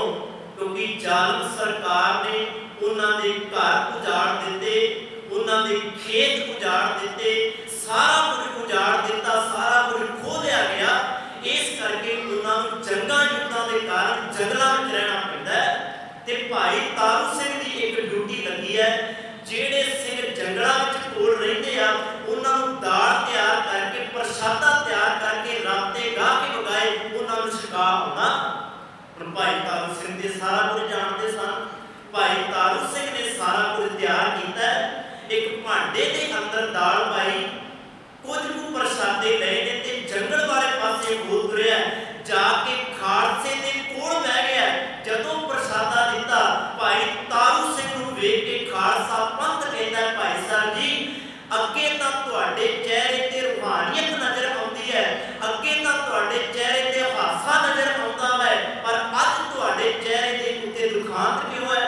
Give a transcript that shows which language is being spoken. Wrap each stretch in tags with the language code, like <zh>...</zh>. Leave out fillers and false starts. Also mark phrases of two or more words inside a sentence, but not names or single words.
<pa>ਕਿਉਂਕਿ ਜ਼ਾਲਮ ਸਰਕਾਰ ਨੇ ਉਨ੍ਹਾਂ ਦੇ ਘਰ ਉਜਾੜ ਦਿੱਤੇ, ਉਨ੍ਹਾਂ ਦੇ ਖੇਤ ਉਜਾੜ ਦਿੱਤੇ, ਸਾਰਾ ਕੁਛ ਉਜਾੜ ਦਿੱਤਾ, ਸਾਰਾ ਕੁਛ ਖੋ ਲਿਆ ਗਿਆ। ਇਸ ਕਰਕੇ ਉਨ੍ਹਾਂ ਨੂੰ ਜੰਗਾਂ ਯੁੱਧਾਂ ਦੇ ਕਾਰਣ ਜੰਗਲਾਂ ਵਿਚ ਰਹਿਣਾ ਪੈਂਦਾ ਹੈ। ਤੇ ਭਾਈ ਤਾਰੂ ਸਿੰਘ ਦੀ ਇੱਕ ਡਿਊਟੀ ਲੱਗੀ ਹੈ, ਜਿਹੜੇ ਸਿੰਘ ਜੰਗਲਾਂ ਵਿੱਚ ਕੋਲ ਰਹਿੰਦੇ ਆ ਉਹਨਾਂ ਨੂੰ ਦਾਲ ਤਿਆਰ ਕਰਕੇ ਪ੍ਰਸ਼ਾਦਾ ਤਿਆਰ ਕਰਕੇ ਰਾਤੇ ਗਾਹ ਕੇ ਵਗਾਏ ਉਹਨਾਂ ਨੂੰ ਛਕਾ ਆਉਣਾ। ਹੁਣ ਭਾਈ ਤਾਰੂ ਸਿੰਘ ਦੇ ਸਾਰਾ ਕੁਝ ਜਾਣਦੇ ਸਨ। ਭਾਈ ਤਾਰੂ ਤਾਰੂ ਸਿੰਘ ਨੇ ਸਾਰਾ ਕੁਛ ਤਿਆਰ ਕੀਆ। ਇੱਕ ਭਾਂਡੇ ਕੇ ਅੰਦਰ ਦਾਲ ਪਾਈ, ਕੁਛ ਕੁਛ ਪ੍ਰਸ਼ਾਦੇ ਲਏ ਨੇ ਤੇ ਜੰਗਲ ਵਾਲੇ ਪਾਸੇ ਹੋ ਤੁਰਿਆ, ਜਾਕੇ ਖ਼ਾਲਸੇ ਦੇ ਕੋਲ ਬਹਿ ਗਿਆ। ਜਦੋਂ ਪ੍ਰਸ਼ਾਦਾ ਦਿੱਤਾ, ਭਾਈ ਤਾਰੂ ਸਿੰਘ ਨੂੰ ਵੇਖ ਕੇ ਖ਼ਾਲਸਾ ਪੰਥ ਕਹਿੰਦਾ, ਭਾਈ ਸਾਹਬ ਜੀ ਅੱਗੇ ਤਾਂ ਤੁਹਾਡੇ ਚਿਹਰੇ ਤੇ ਰੂਹਾਨੀਅਤ ਨਜ਼ਰ ਆਉਂਦੀ ਹੈ, ਅੱਗੇ ਤਾਂ ਤੁਹਾਡੇ ਚਿਹਰੇ ਤੇ ਹਾਸਾ ਨਜ਼ਰ ਆਉਂਦਾ ਹੈ, ਪਰ ਅੱਜ ਤੁਹਾਡੇ ਚਿਹਰੇ ਦੇ ਉੱਤੇ ਦੁਖਾਂਤ ਕਿਉਂ ਹੈ?</pa>